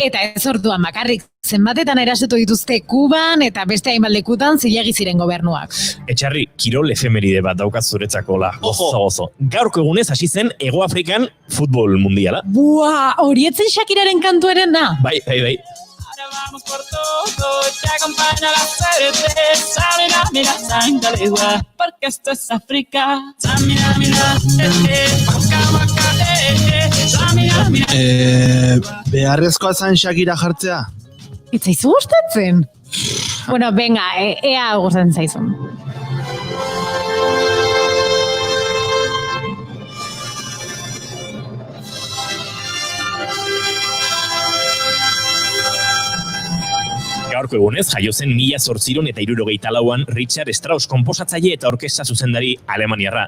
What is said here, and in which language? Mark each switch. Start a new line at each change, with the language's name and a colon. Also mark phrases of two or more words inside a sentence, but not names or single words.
Basque: Eta ez orduan bakarrik, zenbatetan erasotu dituzte Kuban eta beste hainbat lekutan zilegi ziren gobernuak. Etxarri, kirol efemeride bat daukaz zuretzako la. Gozo. Gaurko egunez hasi zen Hego Afrikan futbol mundiala. Bua, horietzen Shakiraren kantuaren da? Bai.
Spanish: Vamos por todo, te acompaña la certeza, mira, Santa Legua, porque esto es África, mira,
Basque: beharrezkoa zan Shakira jartzea? Itzaizu gustatzen?
Spanish: Bueno, venga,
Basque: ea gustatzen zaizun. Gaurko egunez, jaio zen 1864an Richard Strauss konposatzaile eta orkestra zuzendari alemaniarra.